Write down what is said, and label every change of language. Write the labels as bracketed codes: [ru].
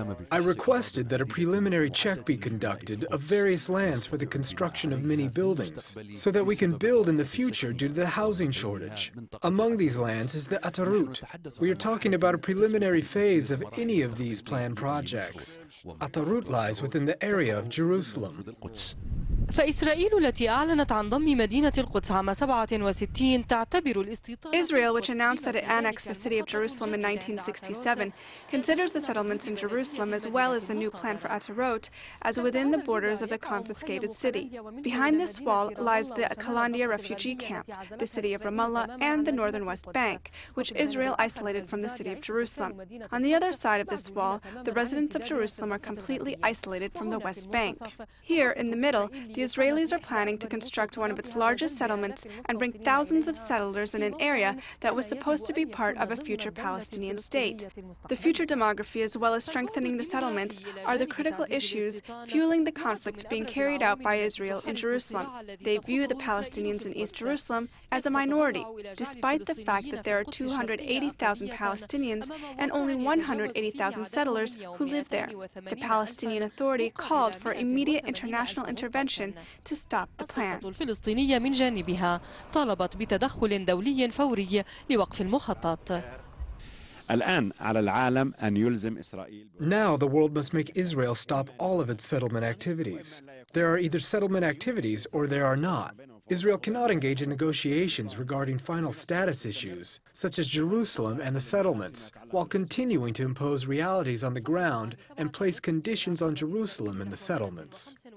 [en] I requested that a preliminary check be conducted of various lands for the construction of many buildings, so that we can build in the future due to the housing shortage. Among these lands is the Atarut. We are talking about a preliminary phase of any of these planned projects. Atarut lies within the area of Jerusalem. [ar] فإسرائيل التي أعلنت عن ضم مدينة القدس عام 67 تعتبر الاستيطان. [en] Israel, which announced that it annexed the city of Jerusalem in 1967, considers the settlements in Jerusalem as well as the new plan for Atarot as within the borders of the confiscated city. Behind this wall lies the Kalandia refugee camp, the city of Ramallah, and the northern West Bank, which Israel isolated from the city of Jerusalem. On the other side of this wall, the residents of Jerusalem are completely isolated from the West Bank. Here, in the middle, the Israelis are planning to construct one of its largest settlements and bring thousands of settlers in an area that was supposed to be part of a future Palestinian state. The future demography, as well as strengthening the settlements, are the critical issues fueling the conflict being carried out by Israel in Jerusalem. They view the Palestinians in East Jerusalem as a minority, despite the fact that there are 280,000 Palestinians and only 180,000 settlers who live there. The Palestinian Authority called for immediate international intervention to stop the plan. [ar] الفلسطينية من جانبها طالبت بتدخل دولي فوري لوقف المخطط. [en] Now the world must make Israel stop all of its settlement activities. There are either settlement activities or there are not. Israel cannot engage in negotiations regarding final status issues, such as Jerusalem and the settlements, while continuing to impose realities on the ground and place conditions on Jerusalem and the settlements.